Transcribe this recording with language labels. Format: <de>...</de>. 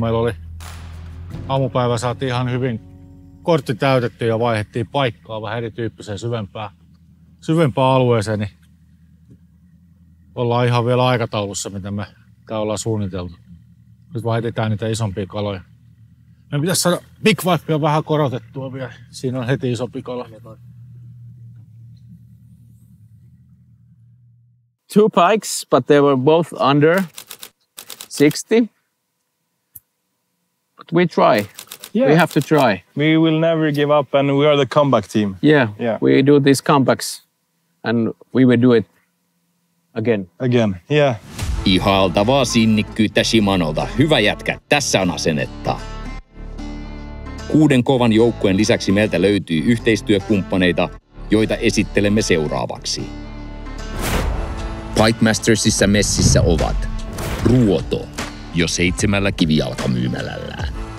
<fi>Meillä oli aamupäivä, saatiin ihan hyvin kortti täytetty ja vaihdettiin paikkaa vähän erityyppiseen syvempään alueeseen, niin ollaan ihan vielä aikataulussa, mitä me täällä ollaan suunniteltu. Nyt vaihdetään niitä isompia kaloja. Me pitäisi saada Big Fivea vähän korotettua vielä. Siinä on heti isompi kala.</fi> <en>2 pikes, but they were both under 60. But we try. Yeah. We have to try. We will never give up and we are the comeback team. Yeah. We do these comebacks and we will do it again. Yeah.</en> <fi>Ihailtavaa sinnikkyyttä Shimanolta. Hyvä jätkä, tässä on asennetta. 6 kovan joukkueen lisäksi meiltä löytyy yhteistyökumppaneita, joita esittelemme seuraavaksi. Pike Mastersissa messissä ovat Ruoto jo 7 kivijalkamyymälällään.</fi>